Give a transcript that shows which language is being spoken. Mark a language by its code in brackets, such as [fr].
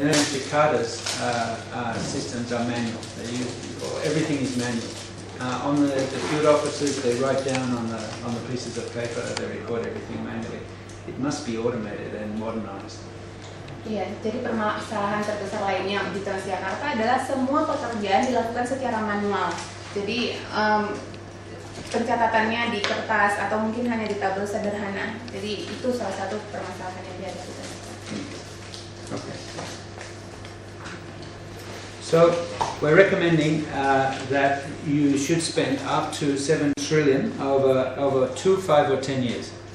[en] Jakarta's systems are manual. Everything is manual. On the field officers, they write down on the pieces of paper. They record everything manually. It must be automated and modernized. [id] Iya, jadi permasalahan terbesar lainnya di Transjakarta adalah semua pekerjaan dilakukan secara manual. Jadi pencatatannya di kertas atau mungkin hanya di tabel sederhana. Jadi itu salah satu permasalahan yang dihadapi Transjakarta. [en] Okay. So we're recommending that you should spend up to 7 trillion over 2, 5 or 10 years.